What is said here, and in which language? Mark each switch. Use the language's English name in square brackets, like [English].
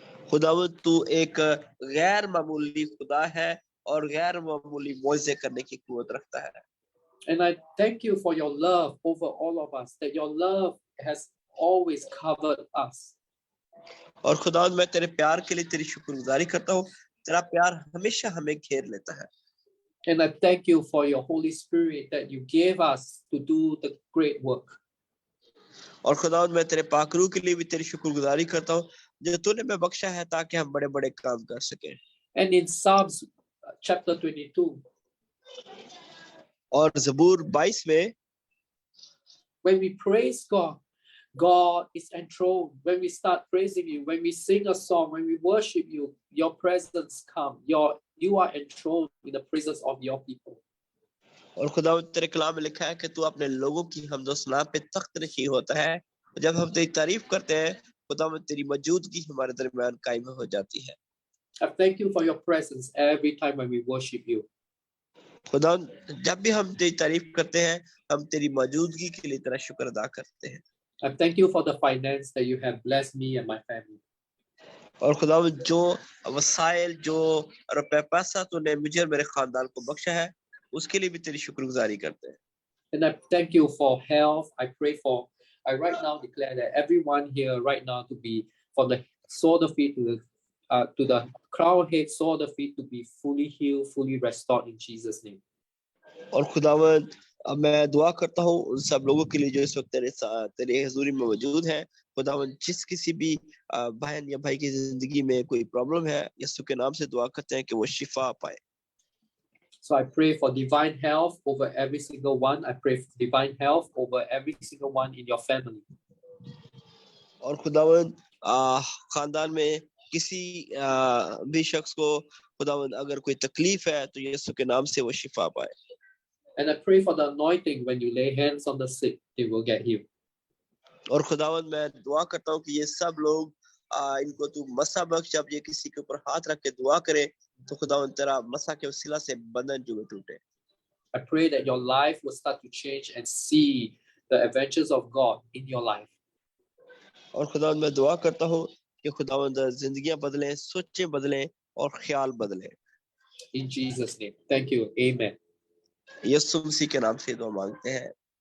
[Hindi] खुदावंद तू एक गैर मामूली खुदा है और गैर मामूली मौजे करने की कुव्वत रखता है। [English] And I thank you for your love over all of us, that your love has always covered us. [Hindi] और खुदावंद मैं तेरे प्यार के लिए तेरी शुक्रगुजारी करता हूँ, तेरा प्यार हमेशा हमें घेर लेता है। [English] And I thank you for your Holy Spirit that you gave us to do the great work. [Hindi] और खुदावंद मैं तेरे पाक रूह के लिए भी तेरी शुक्रगुजारी करता हूँ जो तूने हमें बख्शा है ताकि हम बड़े-बड़े काम कर सकें। [English] And in Psalms chapter 22, [Hindi] और ज़बूर 22 में [English] when we praise God, God is enthroned. When we start praising you, when we sing a song, when we worship you, your presence come. You are enthroned in the presence of your people. [Hindi] और खुदावंद तेरे कलाम में लिखा है कि तू अपने लोगों की हम्द और सना पे तख्त नशीं होता है। जब हम तेरी तारीफ करते हैं खुदावंद तेरी मौजूदगी हमारे दरमियान कायम हो जाती है। [English] I thank you for your presence every time when we worship you. [Hindi] खुदावंद जब भी हम तेरी तारीफ करते हैं हम तेरी मौजूदगी के लिए तेरा शुक्र अदा करते हैं। [English] I thank you for the finance that you have blessed me and my family. [Hindi] और खुदावंद जो वसाइल जो रुपए पैसा तूने मुझे और मेरे खानदान को बख्शा है उसके लिए भी तेरी शुक्रगुजारी करते हैं। [English] And I thank you for health. I right now declare that everyone here right now to be from the sole of feet to the crown head, sole of feet to be fully healed, fully restored in Jesus' name. [Hindi] और खुदावंद मैं दुआ करता हूँ उन सब लोगों के लिए जो इस वक्त तेरे हुजूरी में मौजूद हैं। खुदावंद जिस किसी भी बहन या भाई की जिंदगी में कोई प्रॉब्लम है यीशु के नाम से दुआ करते हैं कि वो शिफा पाए। [English] So I pray for divine health over every single one. I pray for divine health over every single one in your family. [Hindi] और खुदावंद खानदान में किसी भी शख्स को खुदावंद अगर कोई तकलीफ है तो यीशु के नाम से वो शिफा पाए। [English] And I pray for the anointing when you lay hands on the sick, they will get healed. [Hindi] और खुदावंद मैं दुआ करता हूँ कि ये सब लोग इनको तू मसा बख्श, जब ये किसी के ऊपर हाथ रख के दुआ करे तो खुदावंद तेरा मसा के वसीला से बंधन जो टूटे। [English] I pray that your life will start to change and see the adventures of God in your life. [Hindi] और खुदावंद मैं दुआ करता हूँ कि खुदावंद जिंदगियां बदलें, सोचें बदलें और ख्याल बदलें। [English] In Jesus' name. Thank you. Amen. [Hindi] यीशु मसीह के नाम से दुआ मांगते हैं।